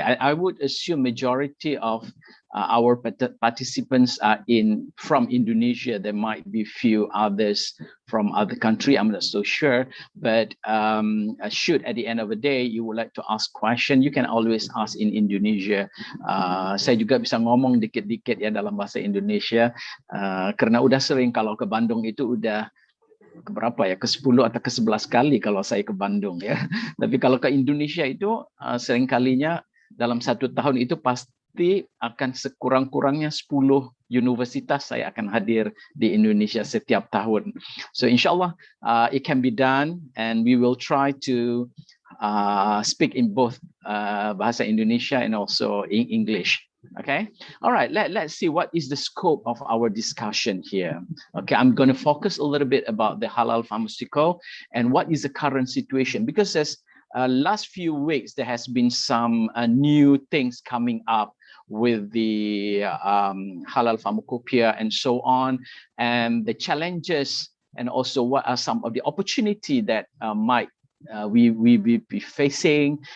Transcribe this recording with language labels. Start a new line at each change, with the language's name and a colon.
English: I would assume majority of our participants are from Indonesia. There might be few others from other country. I'm not so sure, but should at the end of the day you would like to ask question, you can always ask in Indonesia.
Indonesian: Saya juga bisa ngomong dikit-dikit ya dalam bahasa Indonesia, karena udah sering kalau ke Bandung itu udah keberapa ya, ke-10 atau ke-11 kali kalau saya ke Bandung ya. Tapi kalau ke Indonesia itu sering kalinya dalam 1 tahun itu pasti akan sekurang-kurangnya 10 universitas saya akan hadir di Indonesia setiap tahun.
English: So inshallah it can be done, and we will try to speak in both bahasa Indonesia and also in English. Okay, all right, let's see what is the scope of our discussion here. Okay, I'm going to focus a little bit about the halal pharmaceutical and what is the current situation, because as last few weeks there has been some new things coming up with the Halal Pharmacopeia and so on, and the challenges, and also what are some of the opportunity that might we be facing.